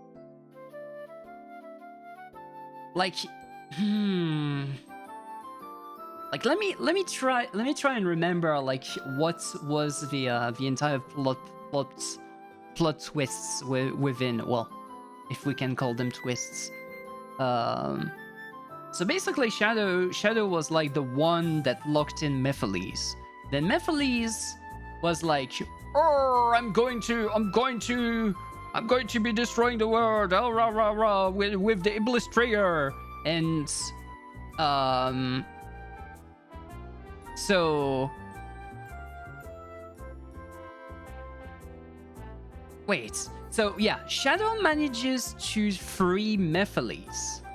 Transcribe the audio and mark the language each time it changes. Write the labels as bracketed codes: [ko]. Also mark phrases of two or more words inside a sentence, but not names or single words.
[en] Like, like let me try and remember like what was the entire plot twists within, well, if we can call them twists. So basically Shadow was like the one that locked in Mephiles. Then Mephiles was like, oh, I'm going to be destroying the world, oh, rah, rah, rah, with the Iblis trigger. And so wait, so yeah, Shadow manages to free Mephiles.